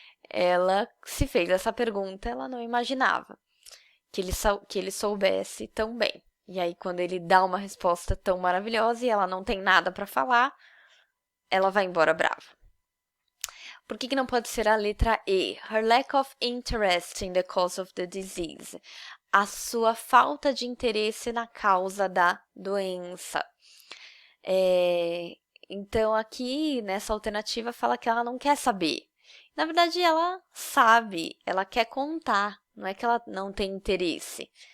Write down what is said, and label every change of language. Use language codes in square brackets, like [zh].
[pt] Ela se fez essa pergunta, ela não imaginava que ele soubesse tão bem. E aí, quando ele dá uma resposta tão maravilhosa e ela não tem nada para falar, ela vai embora brava. Por que não pode ser a letra E? [en] Her lack of interest in the cause of the disease. [pt] A sua falta de interesse na causa da doença. Então, aqui, nessa alternativa, fala que ela não quer saber. Na verdade, ela sabe, ela quer contar, não é que ela não tem interesse.